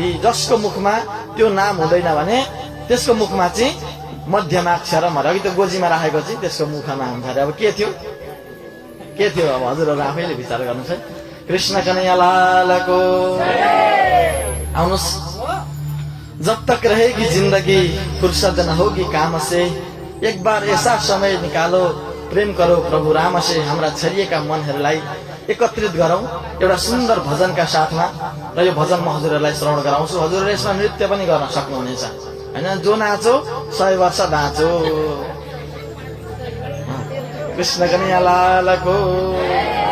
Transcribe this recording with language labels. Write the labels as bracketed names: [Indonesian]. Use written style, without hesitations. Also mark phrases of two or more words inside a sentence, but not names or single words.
[Nepali] जसको मुखमा त्यो नाम हुँदैन भने त्यसको मुखमा चाहिँ मध्यमाक्षरम अघि त्यो गोजीमा राखेको चाहिँ त्यसको मुखमा हुन्छ अरे। अब के थियो? के थियो? अब हजुरहरू आफैले विचार गर्नुहोस् है। कृष्ण कन्हैया लालको आउनुहोस्। [Hindi] जब तक रहेगी जिंदगी फुर्सत न होगी काम से, एक बार ऐसा समय निकालो प्रेम करो प्रभु राम से। [Nepali] हाम्रा छरिएका मनहरूलाई एकत्रित गरौं एउटा सुन्दर भजनका साथमा र यो भजन म हजुरहरूलाई श्रवण गराउँछु। हजुरहरूले यसमा नृत्य पनि गर्न सक्नुहुनेछ हैन? [Hindi] जो नाचो 100 वर्ष नाचो। [Nepali] कृष्ण कन्हैया लालको।